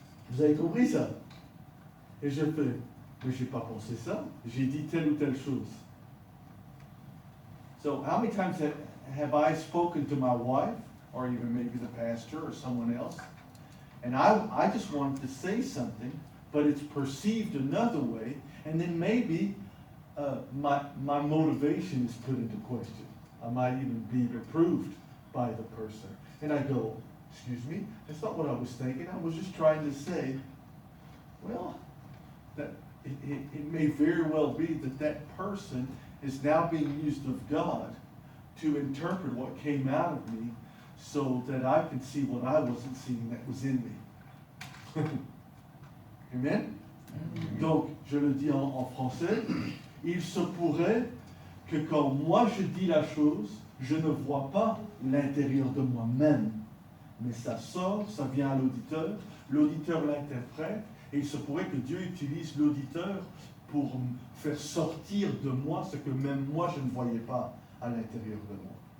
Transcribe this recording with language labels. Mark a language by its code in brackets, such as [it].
[fr] Vous avez compris ça? Et je fais, mais j'ai pas pensé ça, j'ai dit telle ou telle chose. [en] So how many times have I spoken to my wife, or even maybe the pastor or someone else, and I just wanted to say something, but it's perceived another way, and then maybe my motivation is put into question. I might even be reproved by the person. And I go, excuse me, that's not what I was thinking. I was just trying to say, well, that it may very well be that person is now being used of God to interpret what came out of me so that I can see what I wasn't seeing that was in me. Amen? [fr] Donc, je le dis en français, il se pourrait que quand moi je dis la chose, je ne vois pas l'intérieur de moi-même, mais ça sort, ça vient à l'auditeur l'interprète, et il se pourrait que Dieu utilise l'auditeur pour faire sortir de moi ce que même moi je ne voyais pas à l'intérieur de moi.